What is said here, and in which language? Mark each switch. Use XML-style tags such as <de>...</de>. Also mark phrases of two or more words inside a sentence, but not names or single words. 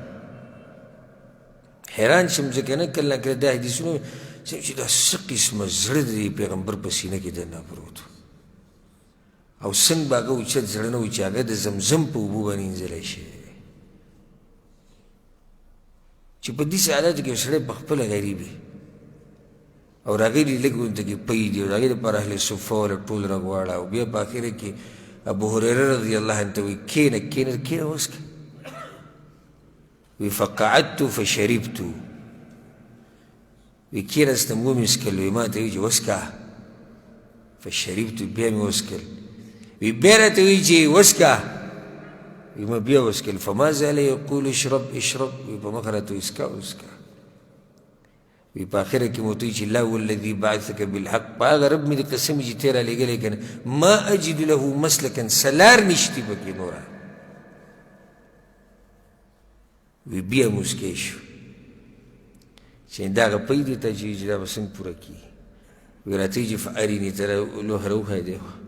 <ps>حیران شم ځکه نه کله نه کله دا حدیثونه چې دا څه قسمه زړه د پیغمبر په سینه کې دننه پروت و، او څنګه به هغه اوچت زړه نه و چې هغه د زمزم په اوبو باندې انځلی شوی، چې په داسې حالاتو کې یو سړی په خپله غریب وي او راغلي لږ ورته کې پی دي، او د هغې دپاره اهل صفه والا ټول راغواړه، او بیا په اخره کې ابو هریره رضی الله عنه ته وایي کښېنه کښېنه کښېنه وڅکه. وی</ps> <ar>فقعدت فشربت،</ar> <ps>وی کښېنستم ومې څکل. وی ما ته وایي چې وڅکه، فشربت، بیا مې وڅکل. وی بیا راته وایي چې وڅکه، وی ما بیا وڅکل.</ps> <ar>فما زال یقول اشرب اشرب،</ar> <ps>وی په مخه راته وایي څکه وڅکه. وی په آخره کې مو ورته وایي چې</ps> <ar>لا والذي بعثك بالحق،</ar> <ps>په هغه رب مې د قسم چې تی رالېږلی که نه،</ps> <ar>ما اجد له مسلکا،</ar> <ps>سلار نشتي پکې نوره. وی بیا مسکی شو چې دا هغه پی دی ته چې دا به څنګه پوره کېږي. وی راته وایي چې فاریني، ته لوښی راوښیه دی.</ps>